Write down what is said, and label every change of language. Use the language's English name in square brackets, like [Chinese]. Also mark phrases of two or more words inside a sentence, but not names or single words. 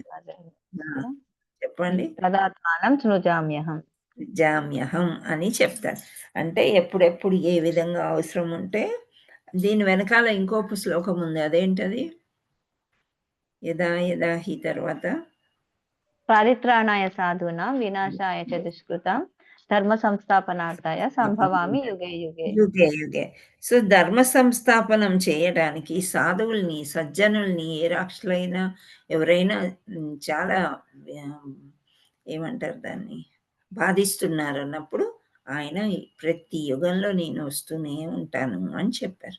[Telugu] చెప్పండి. [Sanskrit] తదాత్మానం సృజామ్యహం. [Telugu] జామ్యహం అని చెప్తాడు. అంటే ఎప్పుడెప్పుడు ఏ విధంగా అవసరం ఉంటే దీని వెనకాల ఇంకో శ్లోకం ఉంది. అదేంటది? [Sanskrit] యదా యదా హి [Telugu] తర్వాత [Sanskrit] పారిత్రాణాయ సాధూనాం వినాశాయ చ దుష్కృతాం ధర్మ సంస్థాపనార్థాయ సంభవామి యుగే యుగే. యుగే యుగే. [Telugu] సో ధర్మ సంస్థాపనం చేయడానికి సాధువుల్ని, సజ్జనుల్ని, ఏ రాక్షసులైనా ఎవరైనా చాలా ఏమంటారు దాన్ని, బాధిస్తున్నారు అన్నప్పుడు ఆయన ప్రతి యుగంలో నేను వస్తూనే ఉంటాను అని చెప్పారు.